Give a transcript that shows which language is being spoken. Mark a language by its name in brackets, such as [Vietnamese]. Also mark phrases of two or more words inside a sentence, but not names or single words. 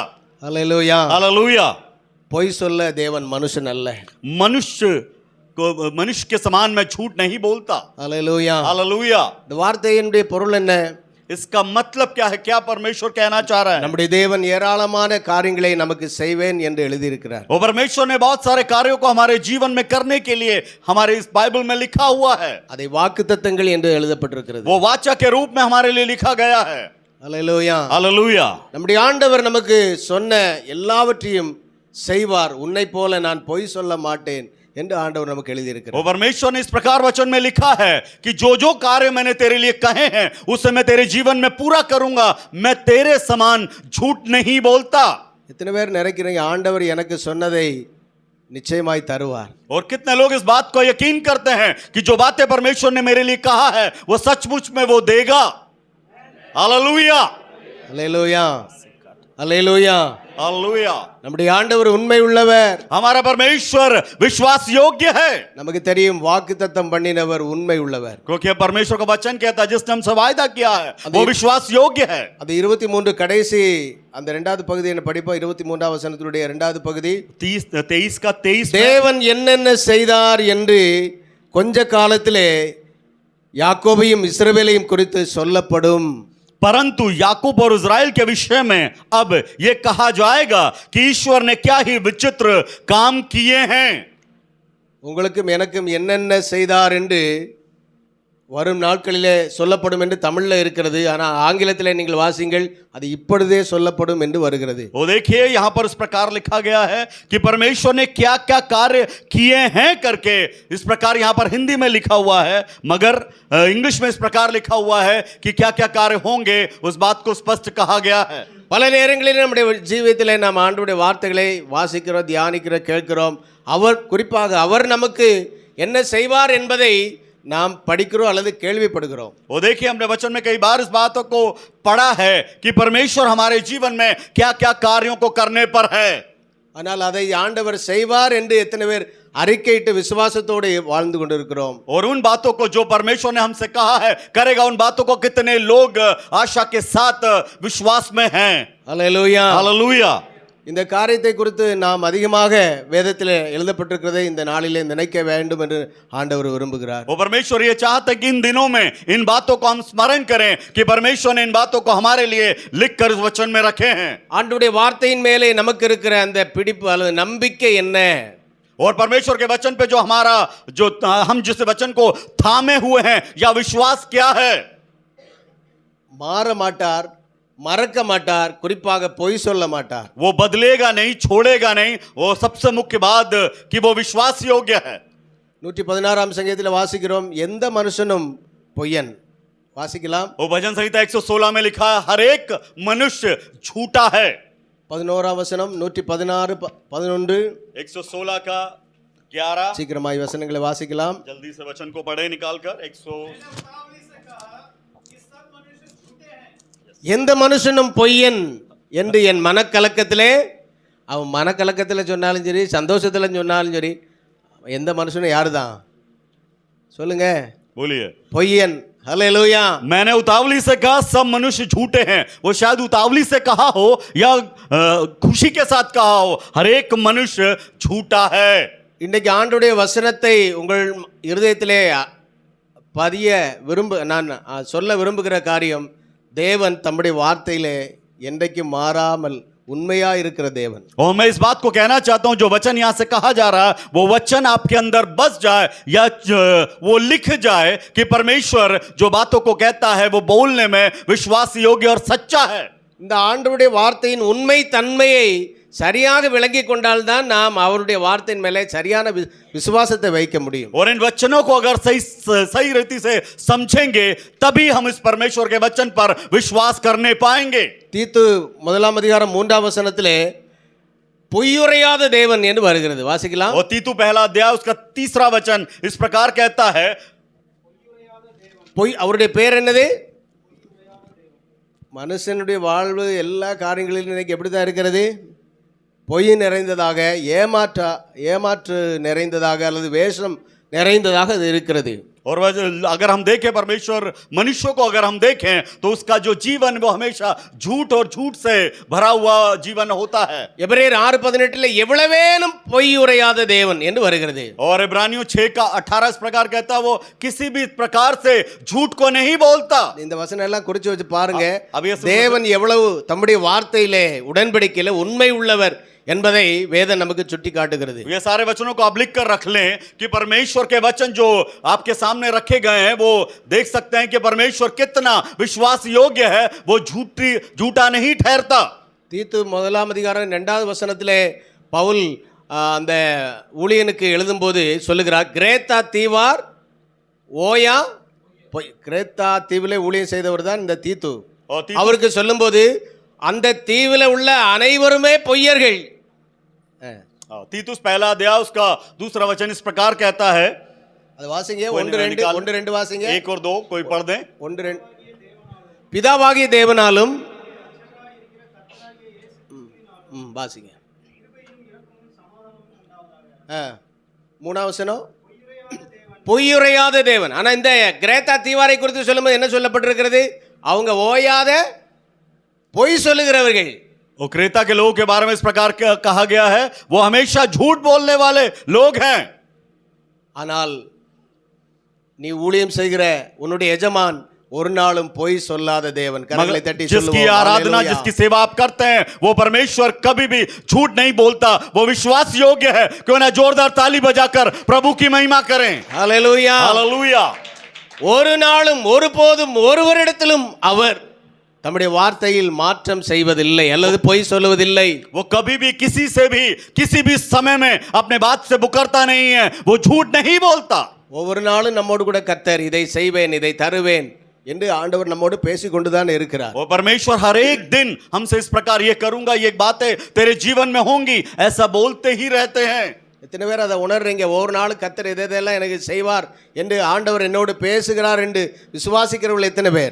[Tamil] அல்லேலூயா. [Hindi] हालेलुया. [Tamil] பொய் சொல்ல தேவன் மனுஷன் அல்ல. [Hindi] मनुष्य के समान मैं झूठ नहीं बोलता. [Tamil] அல்லேலூயா. [Hindi] हालेलुया. [Tamil] இந்த வார்த்தையினுடைய பொருள் என்ன? [Hindi] इसका मतलब क्या है? क्या परमेश्वर कहना चाह रहा है? [Tamil] நம்முடைய தேவன் ஏராளமான காரியங்களை நமக்கு செய்வேன் என்று எழுதியிருக்கிறார். [Hindi] वो परमेश्वर ने बहुत सारे कार्यों को हमारे जीवन में करने के लिए हमारे इस बाइबल में लिखा हुआ है. [Tamil] அதை வாக்குத்தத்தங்கள் என்று எழுதப்பட்டிருக்கிறது. [Hindi] वो वाचा के रूप में हमारे लिए लिखा गया है. [Tamil] அல்லேலூயா. [Hindi] हालेलुया. [Tamil] நம்முடைய ஆண்டவர் நமக்கு சொன்ன எல்லாவற்றையும் செய்வார். உன்னை போல நான் பொய் சொல்ல மாட்டேன் என்று ஆண்டவர் நமக்கு எழுதியிருக்கிறார். [Hindi] वो परमेश्वर ने इस प्रकार वचन में लिखा है कि जो जो कार्य मैंने तेरे लिए कहे हैं उसे मैं तेरे जीवन में पूरा करूंगा. मैं तेरे समान झूठ नहीं बोलता. [Tamil] எத்தனை பேர் நினைக்கிறீங்க ஆண்டவர் எனக்கு சொன்னதை நிச்சயமாய் தருவார்? [Hindi] और कितने लोग इस बात को यकीन करते हैं कि जो बातें परमेश्वर ने मेरे लिए कहा है वो सचमुच में वो देगा? हालेलुया. [Tamil] அல்லேலூயா. அல்லேலூயா. [Hindi] हालेलुया. [Tamil] நம்முடைய ஆண்டவர் உண்மை உள்ளவர். [Hindi] हमारा परमेश्वर विश्वास योग्य है. [Tamil] நமக்கு தெரியும் வாக்குத்தத்தம் பண்ணினவர் உண்மை உள்ளவர். [Hindi] क्योंकि परमेश्वर का वचन कहता है जिसने हमसे वायदा किया है वो विश्वास योग्य है. [Tamil] அது 23 கடைசி அந்த இரண்டாவது பகுதி என்ன படிப்போம். 23ஆம் வசனத்தினுடைய இரண்டாவது பகுதி [Hindi] 23 का 23 [Tamil] தேவன் என்னென்ன செய்தார் என்று கொஞ்ச காலத்திலே யாக்கோபையும் இஸ்ரவேலையும் குறித்து சொல்லப்படும். [Hindi] परंतु याकूब और इज़राइल के विषय में अब यह कहा जाएगा कि ईश्वर ने क्या ही विचित्र काम किए हैं. [Tamil] உங்களுக்கும் எனக்கும் என்னென்ன செய்தார் என்று வரும் நாட்களிலே சொல்லப்படும் என்று தமிழ்ல இருக்கிறது. ஆனால் ஆங்கிலத்திலே நீங்கள் வாசிங்கள், அது இப்பொழுதே சொல்லப்படும் என்று வருகிறது. [Hindi] वो देखिए यहां पर इस प्रकार लिखा गया है कि परमेश्वर ने क्या क्या कार्य किए हैं करके इस प्रकार यहां पर हिंदी में लिखा हुआ है, मगर इंग्लिश में इस प्रकार लिखा हुआ है कि क्या क्या कार्य होंगे, उस बात को स्पष्ट कहा गया है. [Tamil] பல நேரங்களில் நம்முடைய ஜீவியத்திலே நாம் ஆண்டவருடைய வார்த்தைகளை வாசிக்கிறோம், தியானிக்கிறோம், கேட்கிறோம். அவர் குறிப்பாக அவர் நமக்கு என்ன செய்வார் என்பதை நாம் படிக்கிறோம் அல்லது கேள்விப்படுகிறோம். [Hindi] वो देखिए हमने वचन में कई बार इस बातों को पढ़ा है कि परमेश्वर हमारे जीवन में क्या क्या कार्यों को करने पर है, [Tamil] ஆனால் அதை ஆண்டவர் செய்வார் என்று எத்தனை பேர் அறிக்கையிட்டு விசுவாசத்தோடு வாழ்ந்து கொண்டிருக்கிறோம். [Hindi] और उन बातों को जो परमेश्वर ने हमसे कहा है करेगा, उन बातों को कितने लोग आशा के साथ विश्वास में हैं. [Tamil] அல்லேலூயா. [Hindi] हालेलुया. [Tamil] இந்த காரியத்தை குறித்து நாம் அதிகமாக வேதத்தில் எழுதப்பட்டிருக்கிறதை இந்த நாளிலே நினைக்க வேண்டும் என்று ஆண்டவர் விரும்புகிறார். [Hindi] वो परमेश्वर ये चाहता है कि इन दिनों में इन बातों को हम स्मरण करें कि परमेश्वर ने इन बातों को हमारे लिए लिखकर इस वचन में रखे हैं. [Tamil] ஆண்டவருடைய வார்த்தையின் மேலே நமக்கு இருக்கிற அந்த பிடிப்பு அல்லது நம்பிக்கை என்ன? [Hindi] और परमेश्वर के वचन पे जो हमारा जो हम जिस वचन को थामे हुए हैं या विश्वास क्या है? [Tamil] மாற மாட்டார், மறக்க மாட்டார், குறிப்பாக பொய் சொல்ல மாட்டார். [Hindi] वो बदलेगा नहीं, छोड़ेगा नहीं. वो सबसे मुख्य बात कि वो विश्वास योग्य है. [Tamil] 116 சங்கீதத்தில் வாசிக்கிறோம், எந்த மனுஷனும் பொய்யன். வாசிக்கலாம். [Hindi] वो भजन संहिता 116 में लिखा है हर एक मनुष्य झूठा है. [Tamil] 11 வசனம் 116 11 [Hindi] 116 का 11. [Tamil] சீக்கிரமாய் வசனங்களை வாசிக்கலாம். [Hindi] जल्दी से वचन को पढ़े निकालकर. [Tamil] எந்த மனுஷனும் பொய்யன் என்று என் மனக்கலக்கத்திலே, அவன் மனக்கலக்கத்தில் சொன்னாலும் சரி, சந்தோஷத்தில் சொன்னாலும் சரி, எந்த மனுஷனும் யாரு தான் சொல்லுங்க? [Hindi] बोलिए. [Tamil] பொய்யன். हालेलुया. [Hindi] मैंने उतावली से कहा सब मनुष्य झूठे हैं. वो शायद उतावली से कहा हो या खुशी के साथ कहा हो, हर एक मनुष्य झूठा है. [Tamil] இன்றைக்கு ஆண்டவருடைய வசனத்தை உங்கள் இருதயத்திலே பதிய நான் சொல்ல விரும்புகிற காரியம், தேவன் தம்முடைய வார்த்தையிலே என்றைக்கும் மாறாமல் उन्मया இருக்கிற தேவன். [Hindi] और मैं इस बात को कहना चाहता हूं, जो वचन यहां से कहा जा रहा है वो वचन आपके अंदर बस जाए या वो लिख जाए कि परमेश्वर जो बातों को कहता है वो बोलने में विश्वास योग्य और सच्चा है. [Tamil] இந்த ஆண்டவருடைய வார்த்தையின் உண்மை தன்மையை சரியாக விளங்கி கொண்டால்தான் நாம் அவருடைய வார்த்தையின் மேலே சரியான விசுவாசத்தை வைக்க முடியும். [Hindi] और इन वचनों को अगर सही रीति से समझेंगे तभी हम इस परमेश्वर के वचन पर विश्वास करने पाएंगे. [Tamil] தீத்து 1 வசனத்திலே பொய்யுரையாத தேவன் என்று வருகிறது. வாசிக்கலாம். [Hindi] और तीतु पहला अध्याय उसका 3 वचन इस प्रकार कहता है, [Tamil] பொய் அவருடைய பேர் என்னது? மனுஷனுடைய வாழ்வு எல்லா காரியங்களிலும் இன்னைக்கு எப்படி தான் இருக்கிறது? பொய் நிறைந்ததாக, ஏமாற்று நிறைந்ததாக அல்லது வேஷம் நிறைந்ததாக அது இருக்கிறது. [Hindi] और अगर हम देखें परमेश्वर मनुष्यों को अगर हम देखें तो उसका जो जीवन वो हमेशा झूठ और झूठ से भरा हुआ जीवन होता है. [Tamil] எபிரேயர் 6:18 எவ்வளவேனும் பொய் உரையாத தேவன் என்று வருகிறது. [Hindi] और इब्रानियों 6 का 18 इस प्रकार कहता है वो किसी भी प्रकार से झूठ को नहीं बोलता. [Tamil] இந்த वचனம் எல்லாம் குறிச்சு வச்சு பாருங்க. [Hindi] अब ये [Tamil] தேவன் எவ்வளவு தம்முடைய வார்த்தையிலே உடன்படிக்கையிலே உண்மை உள்ளவர் என்பதை வேதம் நமக்கு சுட்டி காட்டுகிறது. [Hindi] ये सारे वचनों को आप लिख कर रख लें कि परमेश्वर के वचन जो आपके सामने रखे गए हैं वो देख सकते हैं कि परमेश्वर कितना विश्वास योग्य है. वो झूठा नहीं ठहरता. [Tamil] தீத்து 1 வசனத்திலே பவுல் அந்த ஊழியனுக்கு எழுதும்போது சொல்லுகிறார், கிரேத்தா தீவார் ஓயா பொய். கிரேத்தா தீவிலே ஊழியம் செய்தவர் தான் இந்த தீத்து. அவருக்கு சொல்லும்போது அந்த தீவில உள்ள அனைவருமே பொய்யர்கள். [Hindi] तीतुस पहला अध्याय उसका 2 वचन इस प्रकार कहता है. [Tamil] அது வாசிங்க. 1-2 வாசிங்க. [Hindi] 1 और 2 कोई पढ़ दें. [Tamil] 1-2 பிதாவாகிய தேவனாலும் வாசிங்க. 3 வசனம் பொய்யுரையாத தேவன். ஆனா இந்த கிரேத்தா தீவாரை குறித்து சொல்லும்போது என்ன சொல்லப்பட்டிருக்கிறது? அவங்க ஓயாத பொய் சொல்லுகிறவர்கள். [Hindi] वो क्रेता के लोगों के बारे में इस प्रकार कहा गया है वो हमेशा झूठ बोलने वाले लोग हैं. [Tamil] ஆனால் நீ ஊழியம் செய்கிற உன்னுடைய எஜமான் ஒரு நாளும் பொய் சொல்லாத தேவன். கரங்களை தட்டி சொல்லுவோம். [Hindi] जिसकी आराधना जिसकी सेवा आप करते हैं वो परमेश्वर कभी भी झूठ नहीं बोलता. वो विश्वास योग्य है. क्यों ना जोरदार ताली बजाकर प्रभु की महिमा करें. हालेलुया. हालेलुया. [Tamil] ஒரு நாளும் ஒருபோதும் ஒருவரிடத்திலும் அவர் தம்முடைய வார்த்தையில் மாற்றம் செய்வதில்லை அல்லது பொய் சொல்லுவதில்லை. [Hindi] वो कभी भी किसी से भी किसी भी समय में अपने बात से मुकरता नहीं है. वो झूठ नहीं बोलता. [Tamil] ஒவ்வொரு நாளும் நம்மோடு கூட கர்த்தர் இதை செய்வேன் இதை தருவேன் என்று ஆண்டவர் நம்மோடு பேசிக் கொண்டுதான் இருக்கிறார். [Hindi] वो परमेश्वर हर एक दिन हमसे इस प्रकार ये करूंगा, ये बातें तेरे जीवन में होंगी ऐसा बोलते ही रहते हैं. [Tamil] எத்தனை பேர் அதை உணர்றீங்க? ஒவ்வொரு நாளும் கர்த்தர் எதெல்லாம் எனக்கு செய்வார் என்று ஆண்டவர் என்னோடு பேசுகிறார் என்று விசுவாசிக்கிறவர்கள் எத்தனை பேர்?